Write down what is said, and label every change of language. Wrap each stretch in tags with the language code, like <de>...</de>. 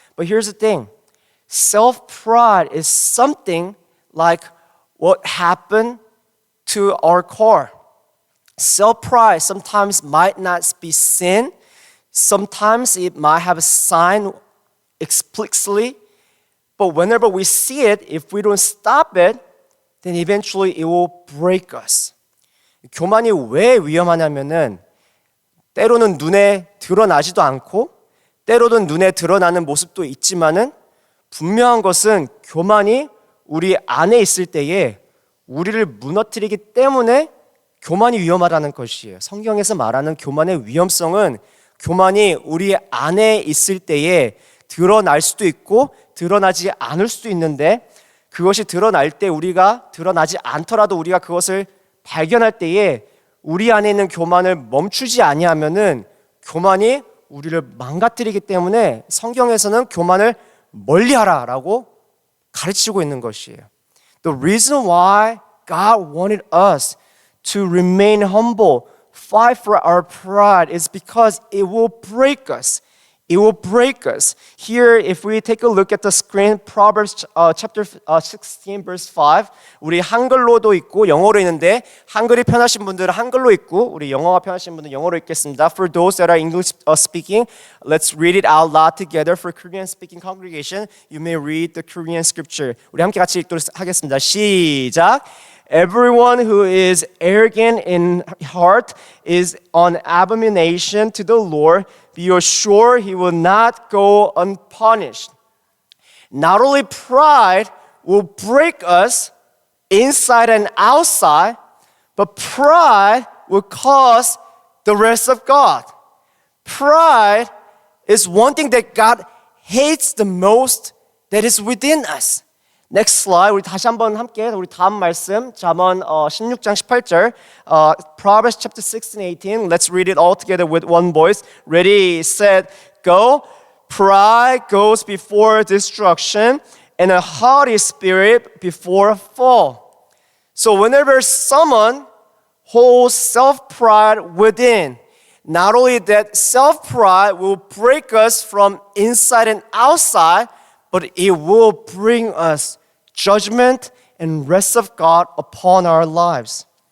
<en>But here's the thing: self-pride is something like what happened to our car. Self-pride sometimes might not be sin. Sometimes it might have a sign explicitly. But whenever we see it, if we don't stop it, then eventually it will break us.</en> <ko>교만이 왜 위험하냐면은 때로는 눈에 드러나지도 않고 때로는 눈에 드러나는 모습도 있지만은 분명한 것은 교만이 우리 안에 있을 때에 우리를 무너뜨리기 때문에 교만이 위험하다는 것이에요. 성경에서 말하는 교만의 위험성은 교만이 우리 안에 있을 때에 드러날 수도 있고 드러나지 않을 수도 있는데 그것이 드러날 때 우리가 드러나지 않더라도 우리가 그것을 발견할 때에 우리 안에 있는 교만을 멈추지 아니하면은 교만이 우리를 망가뜨리기 때문에 성경에서는 교만을 멀리하라라고 가르치고 있는 것이에요.</ko> <en>The reason why God wanted us to remain humble, fight for our pride is because it will break us. It will break us. Here, if we take a look at the screen, Proverbs chapter 16, verse 5.</en> <ko>우리 한글로도 있고 영어로 있는데 한글이 편하신 분들은 한글로 있고 우리 영어가 편하신 분들은 영어로 읽겠습니다.</ko> <en>For those that are English speaking, let's read it out loud together. For Korean speaking congregation, you may read the Korean scripture.</en> <ko>우리 함께 같이 읽도록 하겠습니다. 시작.</ko> <en>Everyone who is arrogant in heart is an abomination to the Lord. Be assured he will not go unpunished. Not only pride will break us inside and outside, but pride will cause the rest of God. Pride is one thing that God hates the most that is within us. Next slide.</en> <ko>우리 다시 한번 함께 우리 다음 말씀 잠언 16장 18절</ko> <en>Proverbs chapter 16 18. Let's read it all together with one voice. Ready, set, go. Pride goes before destruction and a haughty spirit before a fall. So whenever someone holds self-pride within, not only that self-pride will break us from inside and outside, but it will bring us judgment and wrath of God upon our lives.</en>